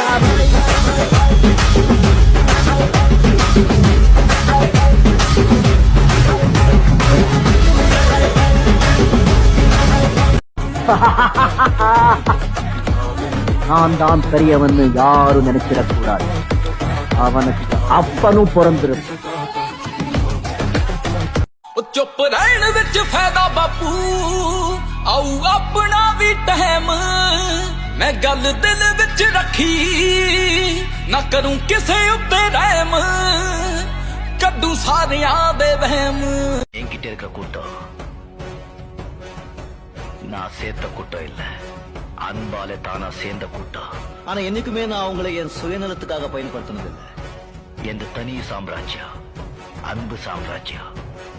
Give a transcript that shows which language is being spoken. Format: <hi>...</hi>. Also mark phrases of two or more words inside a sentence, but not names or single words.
<ta>நான் தான் பெரியவன்னு யாரும் நினைச்சிடக்கூடாது. அவனுக்கு அப்பனும் பிறந்திருக்கு.</ta> <pa>ਉਹ ਚੁੱਪ ਰਹਿਣ ਵਿੱਚ ਫਾਇਦਾ ਬਾਪੂ ਆਊ ਆਪਣਾ ਵੀ ਟਾਈਮ ਮੈਂ ਗੱਲ ਦਿਲ ਵਿੱਚ ਰੱਖੀ ਨਾ ਕਰੂੰ ਕਿਸੇ ਉੱਤੇ ਰਹਿਮ ਕੱਢੂ ਸਾਰਿਆਂ ਦੇ ਵਹਿਮ</pa> <ta>என்கிட்ட இருக்க கூட்டம் நான் சேர்த்த கூட்டம் இல்ல, அன்பாலே தானா சேர்ந்த கூட்டம். ஆனா என்னைக்குமே நான் அவங்களை என் சுயநலத்துக்காக பயன்படுத்தினது இல்லை. எந்த தனி சாம்ராஜ்யம், அன்பு சாம்ராஜ்யம்.</ta>